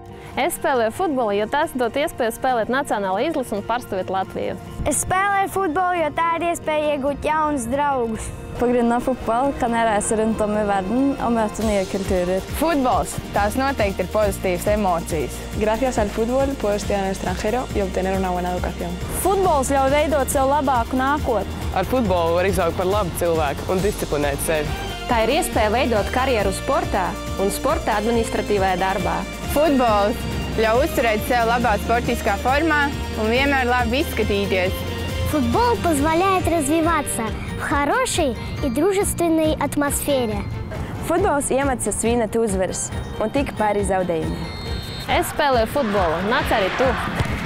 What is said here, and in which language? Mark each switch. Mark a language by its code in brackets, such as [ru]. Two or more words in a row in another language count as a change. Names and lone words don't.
[lv] Es spēlēju futbolu, jo tas dod iespēju spēlēt nacionālo izlasi un pārstāvēt Latviju. Es spēlēju futbolu, jo tā ir iespēja iegūt jaunus draugus. [no] På grunn av fotball kan jeg reise rundt om i verden og møte nye kulturer. [lv] Futbols, tās noteikti ir pozitīvas emocijas. [es] Gracias al fútbol puedo estudiar en el extranjero y obtener una buena educación. [lv] Futbols ļauj veidot sev labāku nākotni. Ar futbolu var izaugt par labu cilvēku un disciplinēt sevi. Tā ir iespēja veidot karjeru sportā un sporta administratīvajā darbā. Futbols ļauj uzturēt sevi labā sportiskā formā un vienmēr labi izskatīties. [ru] Футбол позволяет развиваться в хорошей и дружественной атмосфере. [lv] Futbols iemāca svinēt uzvaras un tik pāri zaudējumiem. Es spēlēju futbolu, nāc arī tu!